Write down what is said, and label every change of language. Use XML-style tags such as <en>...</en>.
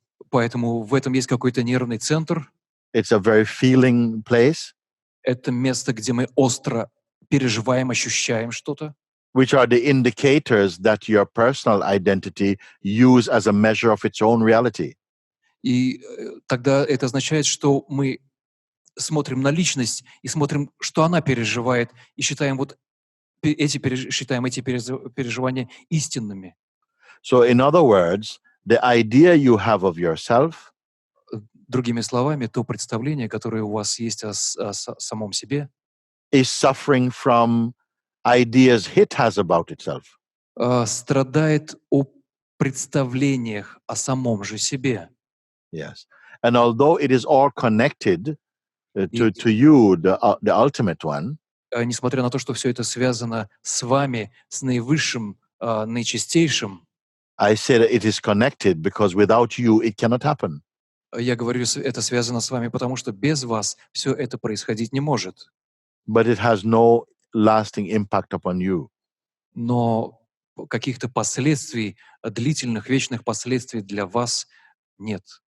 <ru>Поэтому в этом есть какой-то нервный центр.</ru> <en>It's a very feeling place,</en> <ru>Это место, где мы остро переживаем, ощущаем что-то.</ru> <en>which are the indicators that your personal identity use as a measure of its own reality.</en> <ru>И тогда это означает, что мы смотрим на личность и смотрим, что она переживает, и считаем эти переживания истинными.</ru> <en>So in other words, the idea you have of yourself</en> <ru>Другими словами, то представление, которое у вас есть о самом себе,</ru> <en>is suffering from ideas it has about itself.</en> <ru>Страдает о представлениях о самом же себе.</ru> <en>Yes. And although it is all connected</en> <ru>И</ru> <en>to you, the ultimate one,</en> <ru>несмотря на то, что все это связано с вами, с наивысшим, наичистейшим,</ru> <en>I say that it is connected because without you, it cannot happen.</en> <ru>я говорю, это связано с вами, потому что без вас все это происходить не может.</ru> <en>But it has no lasting impact upon you. Но каких-то последствий, длительных, вечных последствий для вас нет.</en>